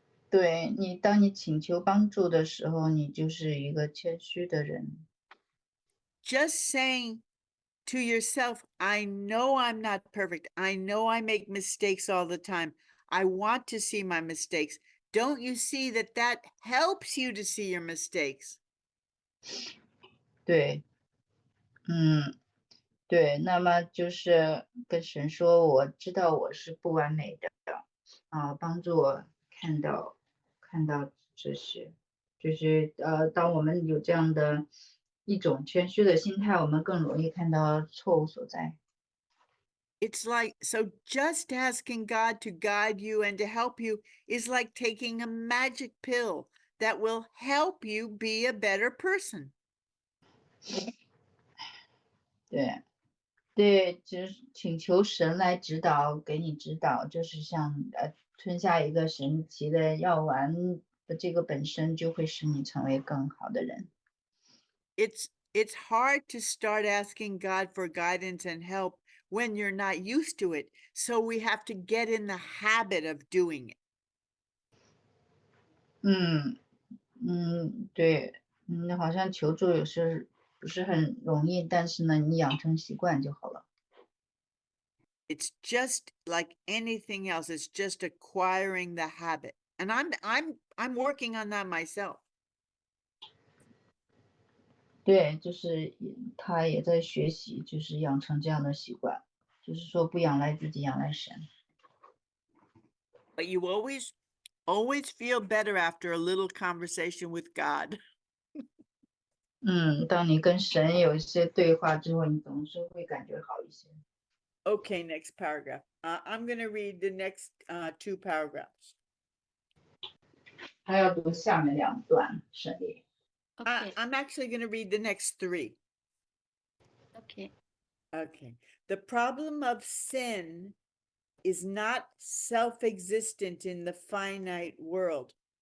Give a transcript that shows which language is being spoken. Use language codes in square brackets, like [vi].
[zh] 对你，当你请求帮助的时候，你就是一个谦虚的人。 [en] Just saying to yourself, I know I'm not perfect. I know I make mistakes all the time. I want to see my mistakes. Don't you see that that helps you to see your mistakes? [zh] 对，嗯，对，那么就是跟神说，我知道我是不完美的，帮助我看到这些，就是当我们有这样的一种谦虚的心态，我们更容易看到错误所在。 [en] It's like, so just asking God to guide you and to help you is like taking a magic pill that will help you be a better person. [zh] 对对，就是请求神来指导，给你指导，就是像吞下一个神奇的药丸的这个本身就会使你成为更好的人。 [en] It's hard to start asking God for guidance and help when you're not used to it. So we have to get in the habit of doing it. [zh] 嗯对，好像求助有时不是很容易，但是呢，你养成习惯就好了。 [en] It's just like anything else. It's just acquiring the habit. And I'm working on that myself. [zh] 对，就是他也在学习，就是养成这样的习惯，就是说不仰赖自己，仰赖神。 [en] But you always feel better after a little conversation with God. [zh] 当你跟神有一些对话之后，你总是会感觉好一些。 [en] Okay, next paragraph. I'm going to read the next 2 paragraphs. [zh] 还要读下面两段圣灵。 [en] OK I'm actually going to read the next 3. OK， Okay. The problem of sin is not self-existent in the finite world.